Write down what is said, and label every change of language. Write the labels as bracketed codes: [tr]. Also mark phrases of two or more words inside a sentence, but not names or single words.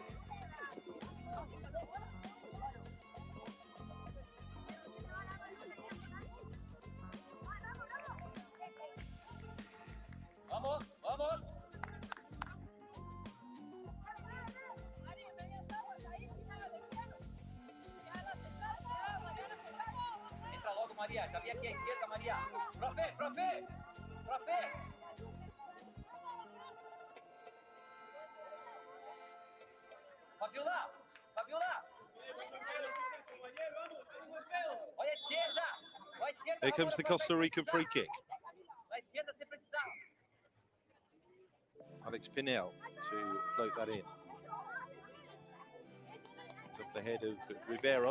[pt] Vamos, vamos. Entra logo, María. Já vi aqui à esquerda, María. Profe, profe, profe. Fabiola, Fabiola. Olha a esquerda. Olha a esquerda. [en] Here comes the Costa Rican free kick. [pt] À esquerda, se precisar. [en] Alex Pinel to float that in. It's off the head of Riveros.